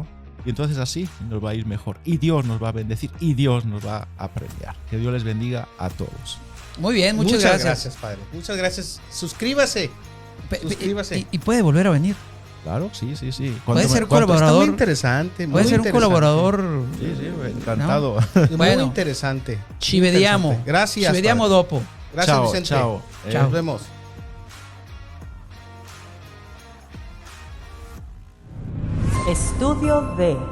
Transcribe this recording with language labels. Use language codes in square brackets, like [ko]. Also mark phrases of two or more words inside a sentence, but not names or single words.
[es] Y entonces así nos va a ir mejor y Dios nos va a bendecir y Dios nos va a premiar. Que Dios les bendiga a todos. Muy bien, muchas gracias. padre. Muchas gracias. Suscríbase. Suscríbase. Y puede volver a venir. Claro, sí. Puede ser Está colaborador. muy interesante. Puede muy ser un interesante. colaborador. Sí, encantado. Muy Bueno. interesante. [it] Ci vediamo. [es] Interesante. Gracias. [it] Ci vediamo [es] padre. [it] dopo. [es] Gracias, Chao, Vicente. chao. Chao. Nos vemos. Estudio D.